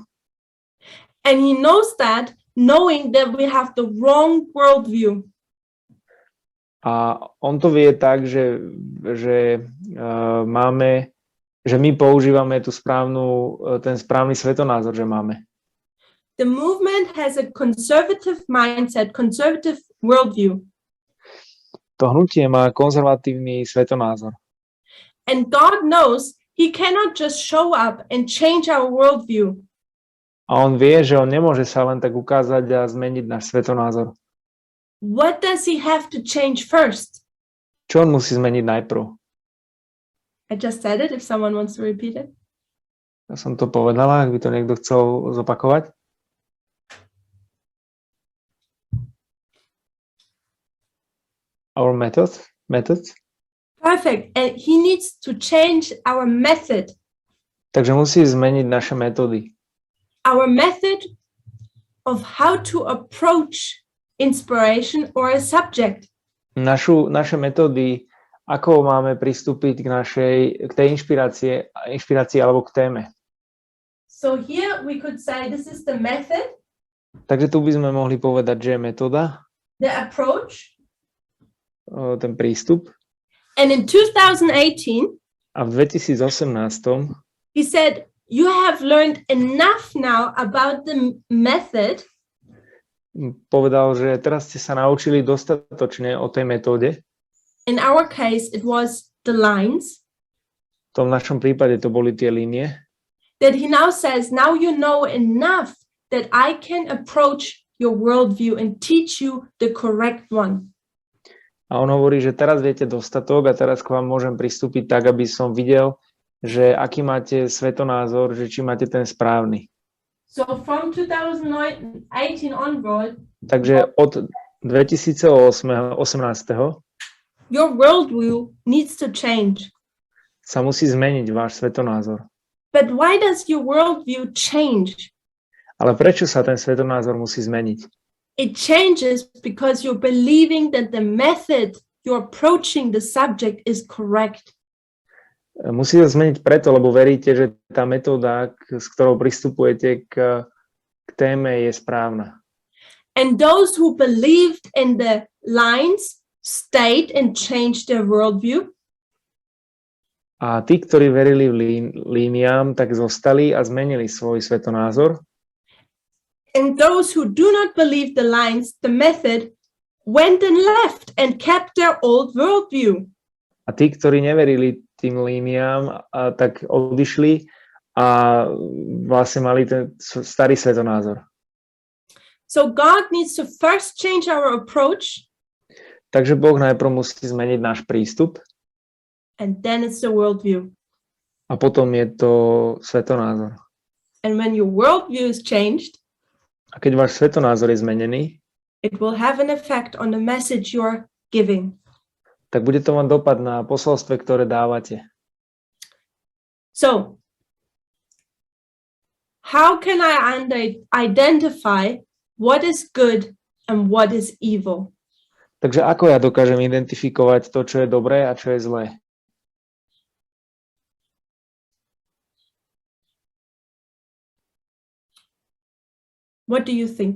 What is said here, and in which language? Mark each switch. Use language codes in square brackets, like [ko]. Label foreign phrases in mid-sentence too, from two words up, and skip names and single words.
[en] And he knows that, knowing that we have the wrong worldview. [sk] A on to vie tak, že my používame ten správny svetonázor, že máme. [en] The movement has a conservative mindset, conservative worldview. [sk] To hnutie má konzervatívny svetonázor. [en] And God knows he cannot just show up and change our worldview. [sk] A on vie, že on nemôže sa len tak ukázať a zmeniť náš svetonázor. [en] What does he have to change first? [sk] Čo on musí zmeniť najprv? [en] I just said it, if someone wants to repeat it. [sk] Ja som to povedala, ak by to niekto chcel zopakovať. [en] Our methods? Perfect. And he needs to change our method. [sk] Takže musí zmeniť naše metódy. [en] Our method of how to approach inspiration or a subject. [sk] Naše metódy, ako máme pristúpiť k tej inšpirácii alebo k téme. [en] So here we could say this is the method, [sk] Takže tu by sme mohli povedať, že je metóda, [en] the approach. [sk] ten prístup. [en] And in 2018, [sk] A v 2018 [en] he said, you have learned enough now about the method [sk] povedal, že teraz ste sa naučili dostatočne o tej metóde. [en] In our case, it was the lines. [sk] V tom našom prípade to boli tie línie. [en] That he now says, now you know enough that I can approach your worldview and teach you the correct one. [sk] A on hovorí, že teraz viete dostatok a teraz k vám môžem pristúpiť tak, aby som videl, že aký máte svetonázor, že či máte ten správny. [en] So from 2018 onward, [sk] Takže od 2018 [en] your worldview needs to change. [sk] sa musí zmeniť váš svetonázor. [en] But why does your worldview change? [sk] Ale prečo sa ten svetonázor musí zmeniť? [en] It changes because you're believing that the method you're approaching the subject is correct. [sk] Musí sa zmeniť preto, lebo veríte, že tá metóda, s ktorou pristupujete k téme, je správna. [en] And those who believed in the lines stayed and changed their worldview. [sk] A tí, ktorí verili v líniám, tak zostali a zmenili svoj svetonázor. [en] And those who do not believe the lines, the method, went and left and kept their old worldview. [sk] A tí, ktorí neverili tým líniám, tak odišli a vlastne mali ten starý svetonázor. [en] So God needs to first change our approach. [sk] Takže Boh najprv musí zmeniť náš prístup. [en] And then it's the worldview. [sk] A potom je to svetonázor. [en] And when your worldview is changed, [sk] a keď váš svetonázor je zmenený, [en] it will have an effect on the message you're giving. [sk] tak bude to mať dopad na posolstve, ktoré dávate. [en] So, how can I identify what is good and what is evil? [sk] Takže ako ja dokážem identifikovať to, čo je dobré a čo je zlé? [en] What do you think?